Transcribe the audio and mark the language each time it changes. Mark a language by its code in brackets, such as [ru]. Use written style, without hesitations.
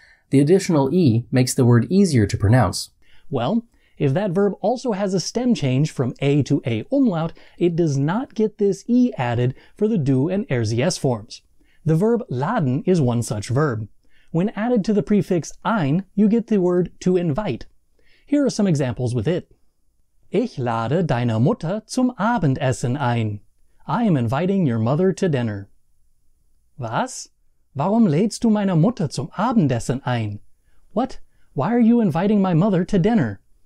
[en] The additional E makes the word easier to pronounce. Well, if that verb also has a stem change from a to a umlaut, it does not get this E added for the du and RCS forms. The verb laden is one such verb. When added to the prefix ein, you get the word to invite. Here are some examples with it. [de] Ich lade deine Mutter zum Abendessen ein. [en] I am inviting your mother to dinner. [de] Was? Warum lädst du meine Mutter zum Abendessen ein? [en] What? Why are you inviting my mother to dinner?